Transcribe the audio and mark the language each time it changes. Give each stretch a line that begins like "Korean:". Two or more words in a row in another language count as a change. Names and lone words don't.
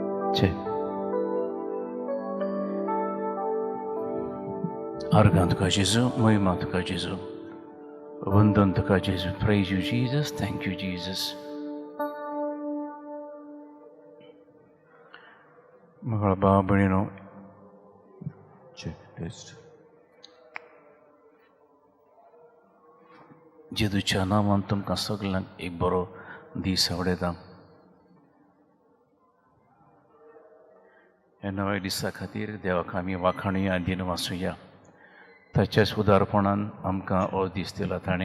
English: Check.
Konkani: Argan tuka Jesu, moima tuka Jesu. Vandan tuka Jesu.
English: Praise you, Jesus. Thank you, Jesus.
Konkani: Magala Babanino.
English: Check, test.
Konkani: जेदूच्या नांवान तुमकां सगळ्यांक एक बरो दीस आवडयता. ह्या नव्या दिसा खातीर देवाक आमी वाखाणुया दिन वाचुया. ताच्याच उदारपणान आमकां हो दीस दिला ताणें.